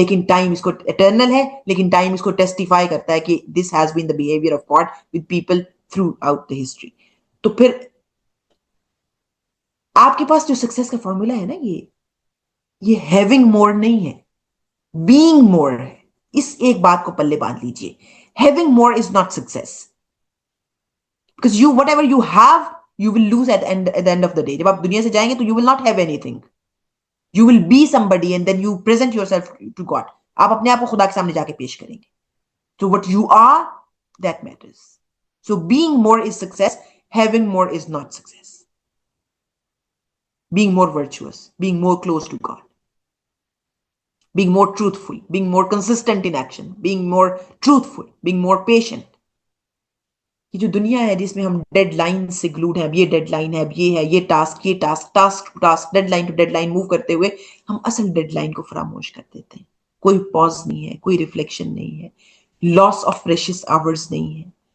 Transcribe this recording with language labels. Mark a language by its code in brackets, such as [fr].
[ur] لیکن ٹائم اس کو اٹرنل ہے، لیکن ٹائم اس کو ٹیسٹیفائی کرتا ہے کہ [en] This has been the behaviour of God with people throughout the history. [ur] تو پھر آپ کے پاس جو سکسیس کا فارمولا ہے نا، یہ [en] having more [ur] نہیں ہے، [en] being more [ur] ہے. اس ایک بات کو پلے باندھ لیجئے. [en] Having more is not success. Because you, whatever you have, you will lose at the end of the day. [ur] جب آپ دنیا سے جائیں گے تو [en] you will not have anything. You will be somebody and then you present yourself to God. [ur] آپ اپنے آپ کو خدا کے سامنے جا کے پیش کریں گے. [en] So what you are, that matters. So being more is success. Having more is not success. Being more virtuous, being more close to God, being more truthful, being more consistent in action, being more truthful, being more patient. [ur] یہ جو دنیا ہے جس میں ہم dead line سے گلوڈ ہیں، اب یہ ڈیڈ لائن ہے، اب یہ ہے، یہ [en] task to task deadline [ur] to dead line move کرتے ہوئے ہم اصل ڈیڈ لائن کو فراموش کر دیتے ہیں. کوئی پاز نہیں ہے، کوئی ریفلیکشن نہیں ہے، [en] loss of precious hours [ur] نہیں ہے.